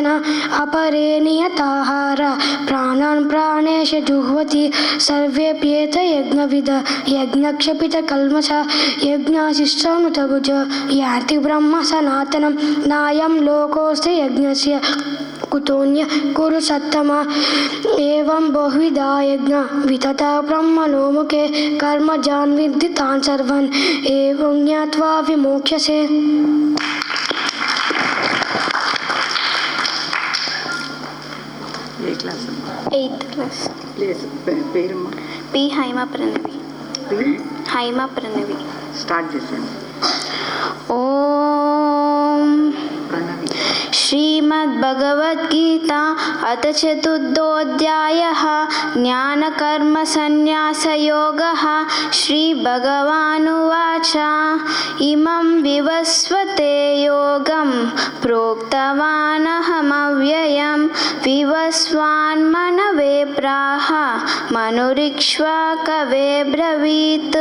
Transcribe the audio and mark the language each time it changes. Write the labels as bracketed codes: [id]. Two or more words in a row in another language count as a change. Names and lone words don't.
[sa] अपरे नियताहार प्राणान् प्राणेश जुह्वति सर्वेऽप्येत यज्ञविद यज्ञक्षपितकल्मष यज्ञाशिष्टानुतभुज यान्ति ब्रह्म सनातनं नायं लोकोऽस्ति यज्ञस्य कुतोऽन्य कुरु सत्तमा एवं बहुविधा यज्ञ वितता ब्रह्मणो मुखे कर्मजान् विद्धि तान् सर्वान् एवं ज्ञात्वा विमोक्ष्यसे. [te] ఏ క్లాస్ అమ్మా? [en] 8th class. [te] ప్లేస్ పేరమ్మా? పి హైమా ప్రణవి. హైమా ప్రణవి. స్టార్ట్ చేసేయండి. [sa] ఓం ప్రణవి. श्रीमद्भगवद्गीता अथ चतुर्थोऽध्यायः ज्ञानकर्मसन्न्यासयोगः. श्रीभगवानुवाच इमं विवस्वते योगं प्रोक्तवानहमव्ययं विवस्वान्मनवे प्राह मनुरिक्ष्वाकवे ब्रवीत्.